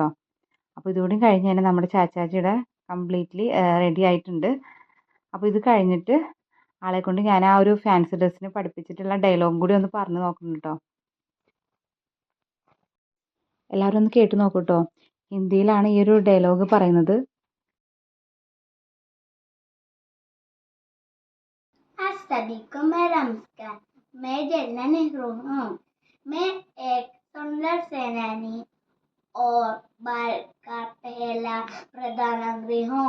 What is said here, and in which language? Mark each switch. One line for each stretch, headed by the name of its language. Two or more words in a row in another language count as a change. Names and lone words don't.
Malayalam: അപ്പോൾ ഇതുകൂടി കഴിഞ്ഞ് തന്നെ നമ്മുടെ ചാച്ചാജിയുടെ കംപ്ലീറ്റ്ലി റെഡി ആയിട്ടുണ്ട്. അപ്പോൾ ഇത് കഴിഞ്ഞിട്ട് ആളെ കൊണ്ട് ഞാൻ ആ ഒരു ഫാൻസി ഡ്രസ്സിന് പഠിപ്പിച്ചിട്ടുള്ള ഡയലോഗും കൂടി ഒന്ന് പറഞ്ഞു നോക്കണം കേട്ടോ. എല്ലാവരും ഒന്ന് കേട്ട് നോക്കൂ കേട്ടോ. ഹിന്ദിയിലാണ് ഈ ഒരു ഡയലോഗ് പറയുന്നത്.
Hindi: सभी को मैं नमस्कार। मैं जवाहरलाल नेहरू हूँ। मैं एक सुंदर सेनानी और भारत का पहला प्रधानमंत्री हूँ।